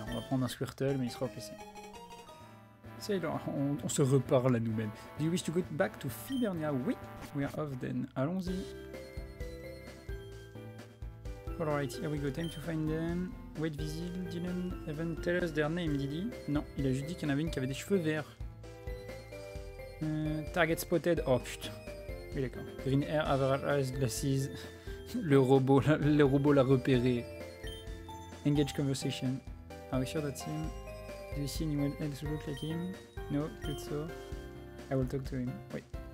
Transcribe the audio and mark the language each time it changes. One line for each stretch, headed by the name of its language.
French: On va prendre un Squirtle, mais il sera au PC. C'est là, on se reparle à nous-mêmes.
English: Do you wish to go back to Fibernia? Oui, we are off then.
French: Allons-y.
English: Alright, here we go. Time to find them. Wait, Vizil didn't even tell us their name, did he?
French: Non, il a juste dit qu'il y en avait une qui avait des cheveux verts.
English: Target spotted.
French: Oh putain. Oui, d'accord.
English: Green hair, average eyes, glasses.
French: Le robot l'a repéré.
English: Engage conversation. Are we sure that's him? Do you see anyone else who look like him? No, good so. I will talk to him. Wait.